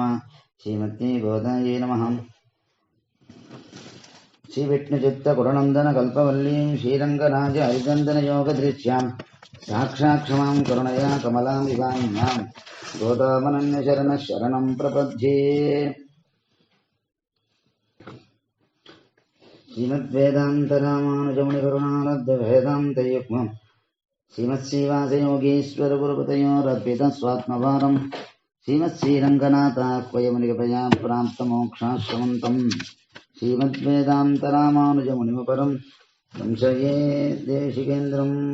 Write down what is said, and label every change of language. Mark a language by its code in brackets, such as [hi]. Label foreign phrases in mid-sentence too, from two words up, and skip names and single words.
[sa] श्रीमते गोदायै नमः. श्री विष्णुचित्त कुलनन्दन कल्पवल्लीं श्रीरङ्गराज हरिचन्दन योग दृश्याम् साक्षात्क्षमां करुणया कमलां इवान्याम् गोदामनन्य शरण शरणं प्रपद्ये. श्रीमद्वेदान्तरामानुजमुनि करुणालब्ध वेदान्तयुग्मम् श्रीमत्श्रीवासयोगीश्वरगुरुपतयोरर्पितस्वात्मभारम् श्रीमत्श्रीरङ्गनाथाह्वयमुनिकृपया प्राप्तमोक्षाश्रमन्तम् श्रीमद्वेदान्तरामानुजमुनिमपरम् संशये देशिकेन्द्रम्.